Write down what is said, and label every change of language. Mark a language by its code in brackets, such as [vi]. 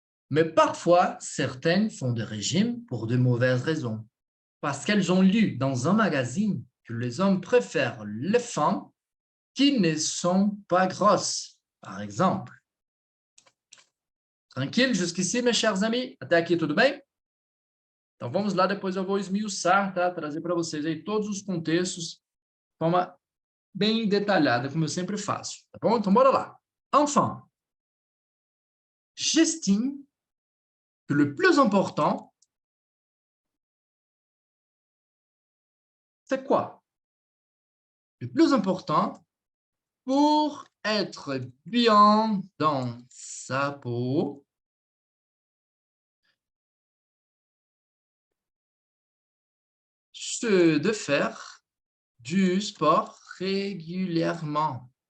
[fr] Mais parfois, certaines font des régimes pour de mauvaises raisons. Parce qu'elles ont lu dans un magazine que les hommes préfèrent les femmes qui ne sont pas grosses, par exemple. [pt] Tranquilo? [fr] Jusqu'ici, mes chers amis? [pt] Até aqui, tudo bem? Então, vamos lá, depois eu vou esmiuçar, tá? Trazer para vocês aí todos os contextos de forma bem detalhada, como eu sempre faço, tá bom? Então, bora lá. [fr] Enfin, j'estime que le plus important, c'est quoi? Le plus important, pour être bien dans sa peau, c'est de faire du sport régulièrement.